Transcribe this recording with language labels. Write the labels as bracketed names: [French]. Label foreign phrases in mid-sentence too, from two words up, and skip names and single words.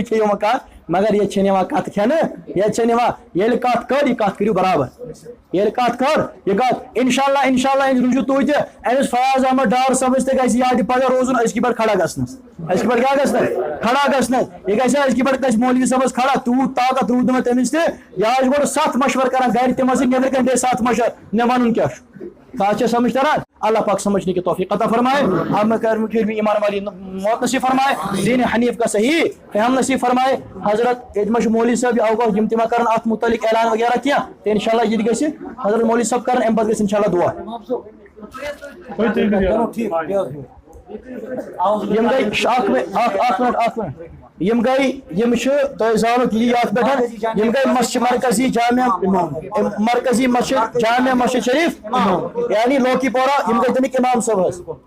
[Kashmiri] کھیٚیِو وۄنۍ کتھ مگر ییٚتہِ چھَنہٕ یِوان کتھ کھٮ۪نہٕ ییٚتہِ چھَنہٕ یِوان ییٚلہِ کتھ کٔر یہِ کتھ کٔرِو برابر ییٚلہِ کتھ کٔر یہِ کتھ انشاء اللہ روٗزِو تُہۍ تہِ أمِس فیاض احمد ڈار صٲبس تہِ گژھِ یادِ پگاہ روزُن أزکہِ پٮ۪ٹھ کھڑا گژھنس أزکہِ پٮ۪ٹھ کیٛاہ گژھنس کھڑا گژھنس یہِ گژھِ أزکہِ پٮ۪ٹھ گژھِ مولوی صٲبس کھڑا تیوٗت طاقت روٗد نہٕ تٔمِس تہِ یہِ آسہِ گۄڈٕ 7 مشور کران گرِ تِم ٲسۍ نٮ۪برٕ کنۍ بیٚیہِ 7 مشور مےٚ وَنُن کیٛاہ چھُ کتھ چھےٚ سمجھ تران [Urdu] اللہ پاک سمجھنے کی توفیق عطا فرمائے ہمیں ایمان والی موت نصیب فرمائے دین حنیف کا صحیح فہم نصیب فرمائے [Kashmiri] حضرت اجمش مولوی صاحب آؤ یم تما کرن ات متعلق اعلان وغیرہ کیا تو انشاءاللہ یہ گژھِ حضرت مولوی صاحب کرن ام پتہٕ گژھِ انشاءاللہ دعا یم گئی اکھ منٹ یم گئی یم تہ زانو یہ یاد پہ یم گئی مسجد مرکزی مسجد جامع مسجد شریف یعنی لوکی پورہ یم گئی تمیک امام صاحب حظ